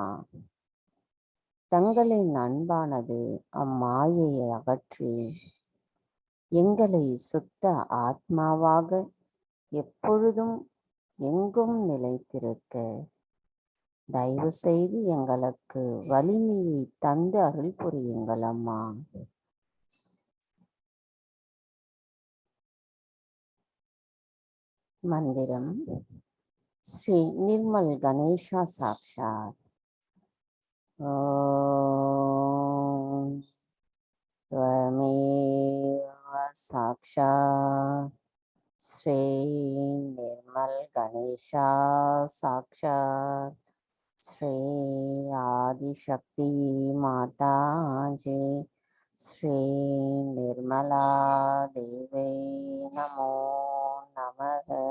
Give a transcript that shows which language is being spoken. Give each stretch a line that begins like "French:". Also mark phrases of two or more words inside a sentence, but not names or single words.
Tamil: தங்களின் அன்பானது அம்மாயையை அகற்றி எங்களை சுத்த ஆத்மாவாக எப்பொழுதும் எங்கும் நிலைத்திருக்க தயவு செய்து எங்களுக்கு வலிமையை தந்து அருள் புரியுங்கள் அம்மா. மந்திரம் ஸ்ரீ நிர்மல் கணேஷா சாக்ஷாத்.
Sanskrit: ஓம் त्वमेव साक्षात् श्री निर्मल गणेशा साक्षात् श्री आदिशक्ति माता जी श्री निर्मला देवी नमो नमः।